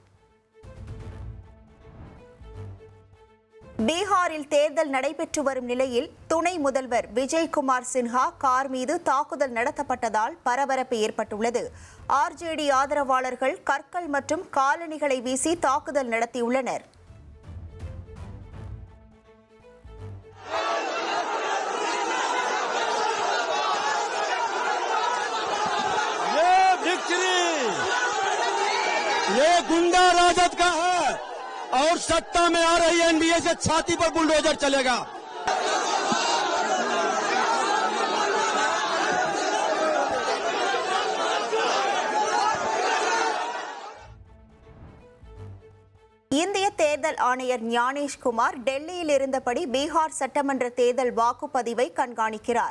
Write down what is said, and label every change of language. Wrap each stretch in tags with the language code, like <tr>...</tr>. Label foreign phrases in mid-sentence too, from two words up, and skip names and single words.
<ta>பீகாரில் தேர்தல் நடைபெற்று வரும் நிலையில் துணை முதல்வர் விஜய்குமார் சின்ஹா கார் மீது தாக்குதல் நடத்தப்பட்டதால் பரபரப்பு ஏற்பட்டுள்ளது. RJD ஆதரவாளர்கள் கற்கள் மற்றும் காலணிகளை வீசி தாக்குதல் நடத்தியுள்ளனர்.</ta> <hi>ये गुंडा राजद का है और सत्ता में आ रही एनडीए से छाती पर बुलडोजर चलेगा.</hi> <ta>இந்திய தேர்தல் ஆணையர் ஞானேஷ்குமார் டெல்லியில் இருந்தபடி பீகார் சட்டமன்ற தேர்தல் வாக்குப்பதிவை கண்காணிக்கிறார்.</ta>